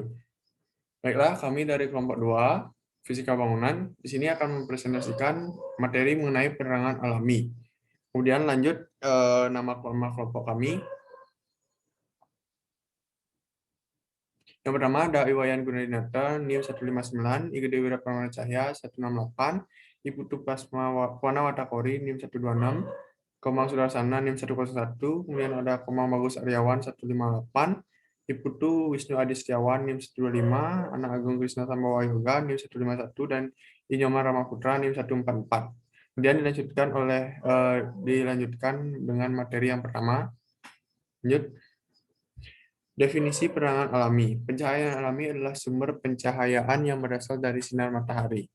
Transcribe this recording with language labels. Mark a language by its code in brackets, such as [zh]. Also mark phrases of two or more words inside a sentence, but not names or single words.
[id] Baiklah, kami dari kelompok 2, Fisika Bangunan, di sini akan mempresentasikan materi mengenai penerangan alami. Kemudian lanjut nama kelompok kami. Yang pertama ada Iwayan Gunadinata, NIM 159, Igede Wira Pramana Cahya 168, Iputu Plasma Wana Watakori, NIM 126, Komang Sudarsana, NIM 101, kemudian ada Komang Bagus Aryawan 158, Iputu Wisnu Adi Setiawan, NIM 125, Anak Agung Krisna Sambawa Yoga, NIM 151, dan Inyoman Ramaputra, NIM 144. Kemudian dilanjutkan dengan materi yang pertama. Lanjut. Definisi penerangan alami. Pencahayaan alami adalah sumber pencahayaan yang berasal dari sinar matahari.